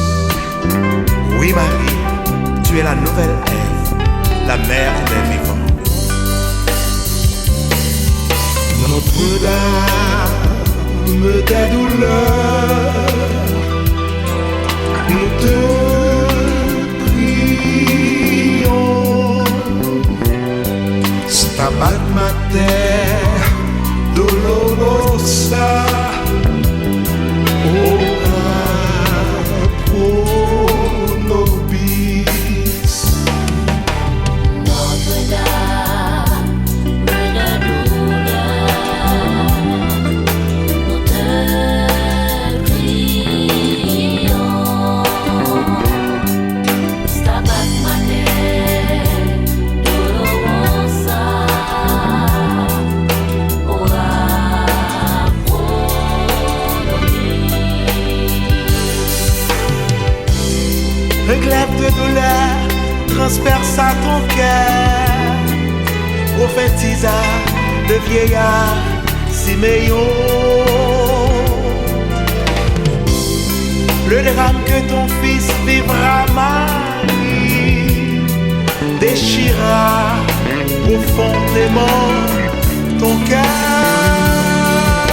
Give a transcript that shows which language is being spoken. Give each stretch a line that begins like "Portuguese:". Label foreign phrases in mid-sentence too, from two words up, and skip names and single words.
French: Oui Marie, tu es la nouvelle Ève, la mère des vivants. Notre-Dame des douleurs, nous te prions.
Latin: Stabat Mater Dolorosa, ora pro nobis.
French: Notre-Dame de douleur, nous te prions.
Latin: Stabat Mater Dolorosa, ora pro nobis.
French: Un glaive de douleur transperça ton cœur, prophétisa le vieillard Siméon. Le drame que ton fils vivra, Marie, déchira profondément ton cœur.